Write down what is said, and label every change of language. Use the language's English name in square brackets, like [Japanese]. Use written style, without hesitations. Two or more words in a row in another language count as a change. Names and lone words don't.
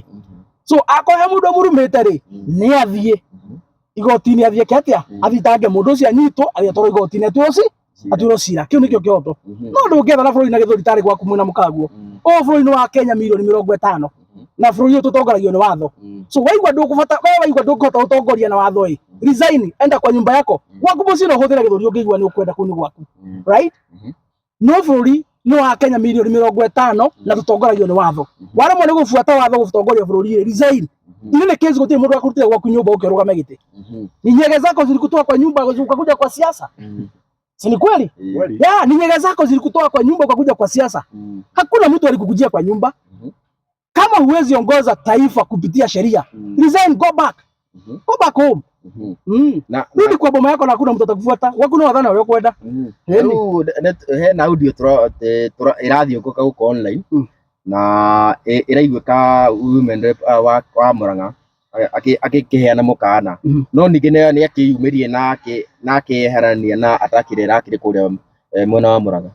[Kikuyu] So akorwo he mũndũ ũmũrumĩte rĩ, nĩ athiĩ igoti-inĩ, athiĩ atĩa? Athitange mũndũ ũcio anyitwo, athiĩ atwarwo igoti-inĩ atuĩrwo cira. Kĩu nĩkĩo kĩhoto. No ndũngĩetha na bũrũri na gĩthũri tarĩ gwaku mwĩna mũkaguo. Bũrũri-inĩ wa Kenya milioni 50 na bũrũri ũyũ tũtongoragio nĩ watho. So waigua ndũkũhota gũtongoria na watho ĩ, resign, [Swahili] enda kwa nyumba yako. [Kikuyu] Gwaku mũciĩ no ũhũthĩre gĩthũri ũngĩigua nĩ ũkwenda kũu nĩ gwaku, right? No bũrũri nĩ wa Kenya milioni 50 na tũtongoragio nĩ watho. Waremwo nĩ gũbuata watho gũtongoria bũrũri, resign. [Swahili] Ile kesi [Kikuyu] gũtirĩ mũndũ akũrutĩra gwaku nyũmba ũkĩrũgama gĩtĩ. [Swahili] Ni nyege zako zilikutoa kwa nyumba ukakuja kwa siasa. Si ni kweli? Ni nyege zako zilikutoa kwa nyumba ukakuja kwa siasa. Hakuna mtu alikukujia kwa nyumba. Kama huwezi ongoza taifa kupitia sheria, [English] resign, go back. Go back home. [Swahili] Rudi kwa boma yako na hakuna mtu atakufuata. [Kikuyu] Waku no wathana wewe kwenda. Hena audio ĩrathiũngũka gũkũ online na ĩraiguĩka [English] women rep [Kikuyu] wa Murang'a akĩheana mũkaana, no ningĩ nĩ akĩyumĩrie na akĩeherania na atakĩrĩa irakĩrĩ kũrĩa mwena wa Murang'a.